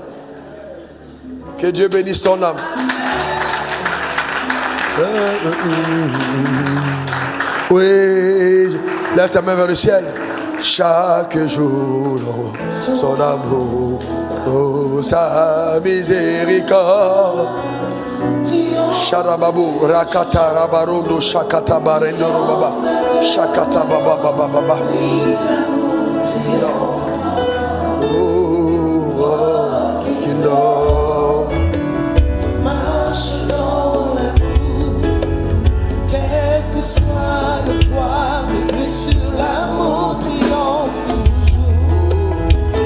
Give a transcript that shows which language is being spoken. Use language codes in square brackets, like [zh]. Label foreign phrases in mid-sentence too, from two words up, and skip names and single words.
[fr] Que Dieu bénisse ton âme. Oui, lève ta main vers le ciel. Chaque jour, son amour, sa miséricorde. Sharababu rakata rabarondo shakata barendo robaba shakata baba baba baba. [en] Oh, kingdom. [fr] Marche dans la boue, quel que soit le poids des blessures, l'amour triomphe toujours.